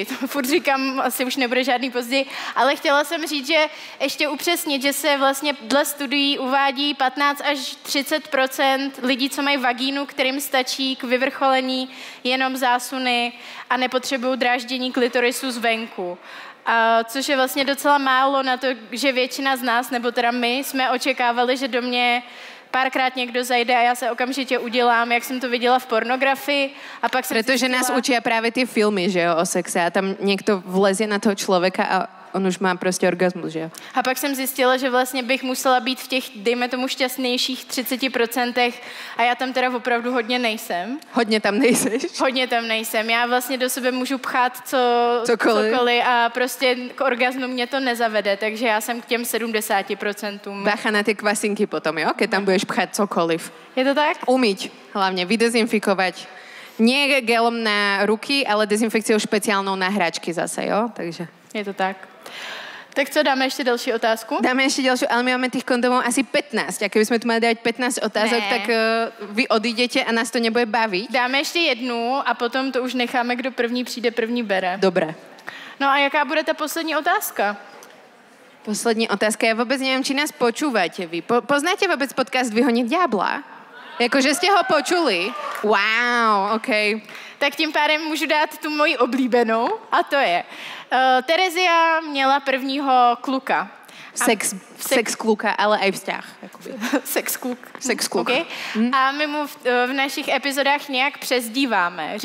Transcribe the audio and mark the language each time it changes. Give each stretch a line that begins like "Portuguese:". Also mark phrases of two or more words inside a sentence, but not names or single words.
Czech: Furt říkám, asi už nebude žádný později, ale chtěla jsem říct, že ještě upřesnit, že se vlastně dle studií uvádí 15 až 30% lidí, co mají vagínu, kterým stačí k vyvrcholení jenom zásuny a nepotřebují dráždění klitorisu zvenku. Což je vlastně docela málo na to, že většina z nás, nebo teda my, jsme očekávali, že do mě párkrát někdo zajde a já se okamžitě udělám, jak jsem to viděla v pornografii. A pak jsem
Slovak: Pretože
Czech: zjistila...
Slovak: nás učia práve tie filmy, že jo, o sexe a tam niekto vlezie na toho človeka a on už má prostě orgasmus, že jo.
Czech: A pak jsem zjistila, že vlastně bych musela být v těch, dejme tomu, šťastnějších 30% a já tam teda opravdu hodně nejsem. Hodně tam nejseš. Hodně tam nejsem. Já vlastně do sebe můžu pchát Cokoliv a prostě k orgazmu mě to nezavede, takže já jsem k těm 70%.
Slovak: Bacha na tie kvasinky potom, jo, keď tam budeš pchať cokoliv. Je to tak? Umyť, hlavne vydezinfikovať. Nie gelom na ruky, ale dezinfekciou špeciálnou na hračky zase, jo, takže. Je to tak.
Czech: Tak co, dáme ještě další otázku?
Slovak: Dáme ešte ďalšiu, ale my máme tých kondomov asi 15. A keby sme tu mali dať 15 otázok,
Czech: Ne.
Slovak: tak vy odídete a nás to nebude baviť.
Czech: Dáme ještě jednu a potom to už necháme, kdo první přijde, první bere.
Slovak: Dobre.
Czech: No a jaká bude ta poslední otázka? Poslední otázka.
Slovak: Ja vôbec neviem, či nás počúvate vy. Poznáte vôbec podcast Vyhoniť diabla? Jakože ste ho počuli? Wow, OK.
Czech: Tak tím pádem můžu dát tu moji oblíbenou a to je. Terezia měla prvního kluka. Sex kluka,
Slovak: ale aj vzťah.
Czech: Sex kluk. Sex kluk. Okay. A my mu v našich epizodách nějak přezdíváme.